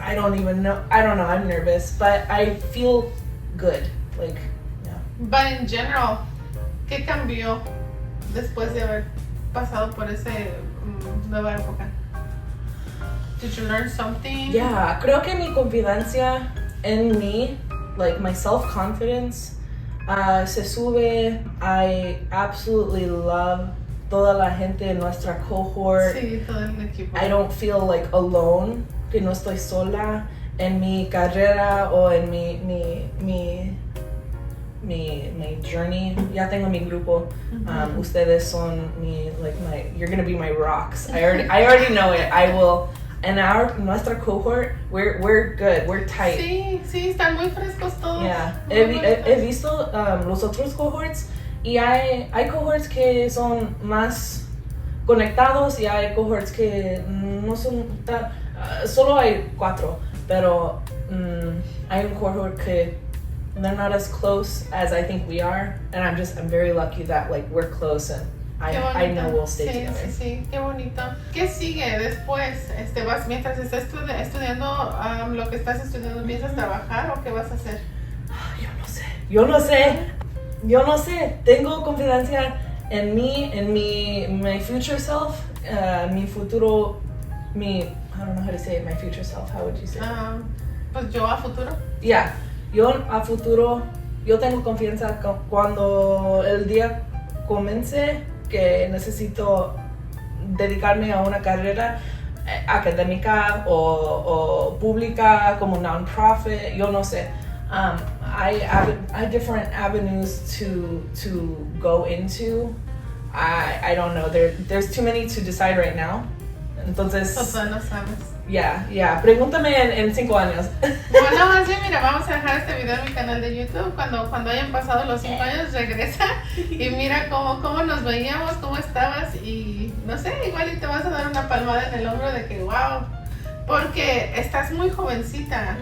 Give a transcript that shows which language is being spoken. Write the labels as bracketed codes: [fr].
[en] I don't know, I'm nervous, but I feel good, like, yeah. But in general, [es] ¿qué cambió después de haber pasado por esa nueva época? [en] Did you learn something? [es] Yeah, creo que mi confianza en mí, [en] like my self-confidence, [es] se sube. [en] I absolutely love [es] toda la gente en nuestra [en] cohort. [es] Sí, todo el equipo. [en] I don't feel like alone, [es] que no estoy sola en mi carrera o en mi journey. Ya tengo mi grupo. Ustedes son [en] you're gonna be my rocks. I already know it. I will. And nuestra cohort, we're good. We're tight. [es] Sí, están muy frescos todos. [en] Yeah. [es] He visto los otros cohorts. Y hay cohorts que son más conectados y hay cohorts que no son tan... solo hay 4, pero hay un cohort que [en] they're not as close as I think we are, and I'm very lucky that like we're close and I know we'll stay together. [es] Sí, qué bonito. ¿Qué sigue después? Mientras estás estudiando lo que estás estudiando, ¿piensas trabajar o qué vas a hacer? Yo no sé, tengo confianza en mí, en [en] my future self, [es] mi futuro, [en] I don't know how to say it, my future self, how would you say it? [es] Pues yo a futuro. Yeah, yo a futuro, yo tengo confianza cuando el día comience que necesito dedicarme a una carrera académica o pública como non-profit, yo no sé. [en] I have different avenues to go into. I don't know. There's too many to decide right now. [es] Entonces. No sabes. Yeah. Pregúntame en 5 años. Bueno, más bien, mira, vamos a dejar este video en mi canal de YouTube. Cuando hayan pasado los 5 años, regresa y mira cómo nos veíamos, cómo estabas y no sé, igual y te vas a dar una palmada en el hombro de que wow, porque estás muy jovencita.